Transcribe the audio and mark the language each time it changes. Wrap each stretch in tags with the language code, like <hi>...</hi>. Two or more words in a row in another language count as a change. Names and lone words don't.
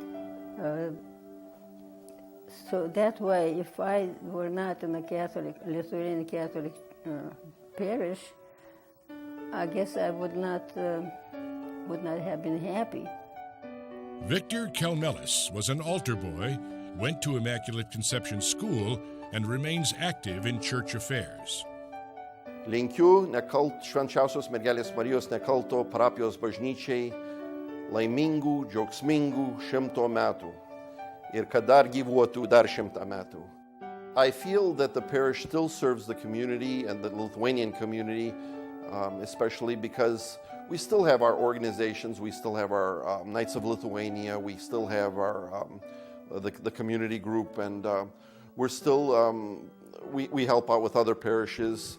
<en>So that way, if I were not in a Lithuanian Catholic parish, I guess I would not have been happy. Victor Kelmelis was an altar boy, went to Immaculate Conception School, and remains active in church affairs.</en> <lt>Linkiu švenčiausios Mergelės Marijos Nekaltojo parapijos bažnyčiai laimingų, džiaugsmingų 100 metų ir kad dar gyvuotų dar 100 metų.</lt> <en>I feel that the parish still serves the community and the Lithuanian community, especially because we still have our organizations, we still have our Knights of Lithuania, we still have our the community group, and we're still we help out with other parishes.</en>